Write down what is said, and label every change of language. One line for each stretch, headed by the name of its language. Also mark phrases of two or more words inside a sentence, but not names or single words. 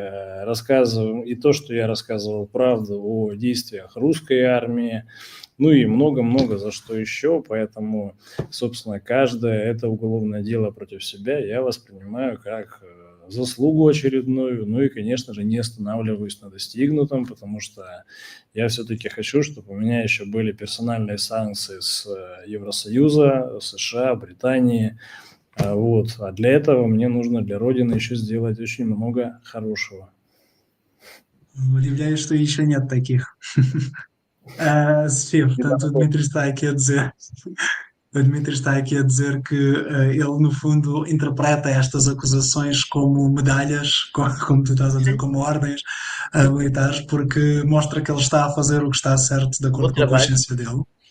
Russian: и то, что я рассказывал правду о действиях русской армии, ну и много-много за что еще, поэтому, собственно, каждое это уголовное дело против себя я воспринимаю как заслугу очередную, ну и, конечно же, не останавливаюсь на достигнутом, потому что я все-таки хочу, чтобы у меня еще были персональные санкции с Евросоюза, США, Британии, вот. А для этого мне нужно для Родины еще сделать очень много хорошего. Удивляюсь, что еще нет таких.
Portuguese: Sofia, portanto, o Dmitry está aqui a dizer. O Dmitry está aqui a dizer que ele, no fundo, interpreta estas acusações como medalhas, como tu estás a dizer, como ordens militares, porque mostra que ele está a fazer o que está certo de acordo com a consciência dele.